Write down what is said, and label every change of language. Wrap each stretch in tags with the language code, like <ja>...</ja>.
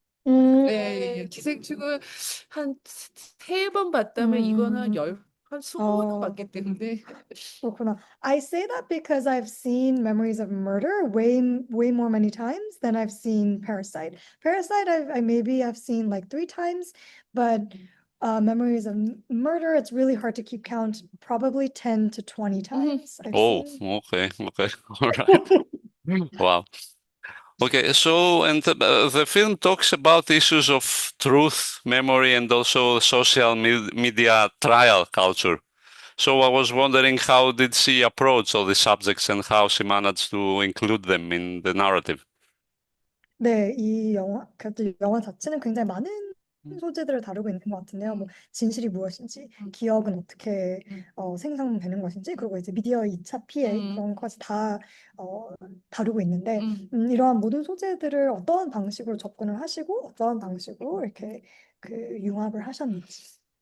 <ko>예, 기생충을 한 3번 봤다면 이거는 한 20번 봤기 때문에. 그렇구나.</ko> <en>I say that because I've seen Memories of Murder way more many times than I've seen Parasite. Parasite I maybe have seen like 3 times, but Memories of Murder, it's really hard to keep count. Probably 10 to 20 times I've Oh, seen. okay. All right. Wow. Okay, so the film talks about issues of truth, memory, and also social media trial culture. So I was wondering, how did she approach all these subjects and how she managed to include them in the narrative?</en> <ko>네, 이 영화 자체는 굉장히 많은 소재들을 다루고 있는 것 같은데요. 뭐 진실이 무엇인지, 기억은 어떻게 생성되는 것인지, 그리고 이제 미디어 2차 피해 그런 것까지 다 다루고 있는데 이러한 모든 소재들을 어떠한 방식으로 접근을 하시고 어떠한 방식으로 이렇게 융합을 하셨는지.</ko>